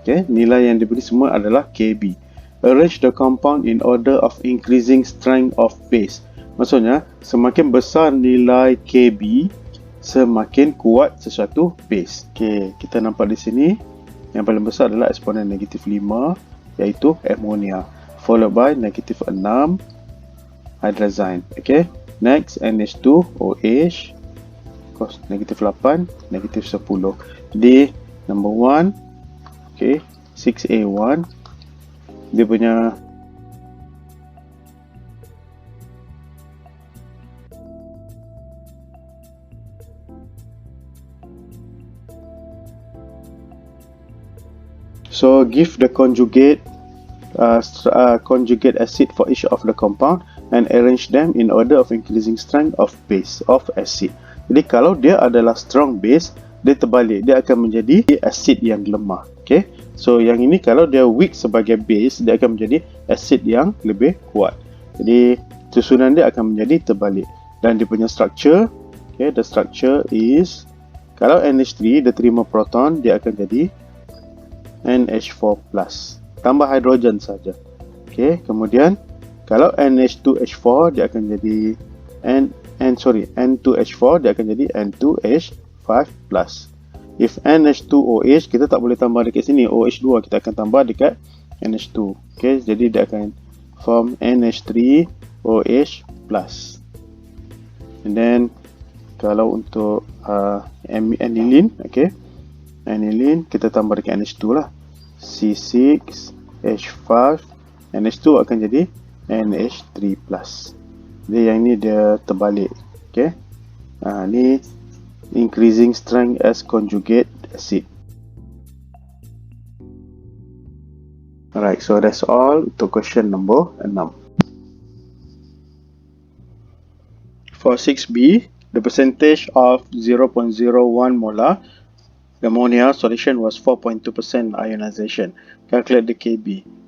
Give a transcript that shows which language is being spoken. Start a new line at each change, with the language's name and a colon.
Malay: Nilai yang diberi semua adalah Kb.
English: Arrange the compound in order of increasing strength of base.
Malay: Maksudnya, semakin besar nilai Kb, semakin kuat sesuatu base. Kita nampak di sini yang paling besar adalah eksponen negatif 5, iaitu ammonia, followed by negatif 6 hydrazine. Next, NH2OH, negatif 8, negatif 10. Jadi number 1, 6A1, dia punya so give the conjugate
English: conjugate acid for each of the compound and arrange them in order of increasing strength of base of acid.
Malay: Jadi kalau dia adalah strong base, dia terbalik, dia akan menjadi acid yang lemah. Okay, so yang ini kalau dia weak sebagai base, dia akan menjadi acid yang lebih kuat. Jadi susunan dia akan menjadi terbalik. Dan dia punya structure, okay, the structure is, kalau NH3 dia terima proton, dia akan jadi NH4+. Tambah hidrogen saja. Okay, kemudian kalau NH2H4 dia akan jadi N2H4 dia akan jadi N2H5+. If NH2OH, kita tak boleh tambah dekat sini, OH2 kita akan tambah dekat NH2. Okay, jadi dia akan form NH3OH+. And then kalau untuk aniline, okay, aniline kita tambah dekat NH2 lah, C6H5, NH2 akan jadi NH3+. Jadi yang ni dia terbalik.
English: Okay, ni increasing strength as conjugate acid. Alright, so that's all untuk question number 6. For 6b, the percentage of 0.01 molar ammonia solution was 4.2% ionization. Calculate the Kb.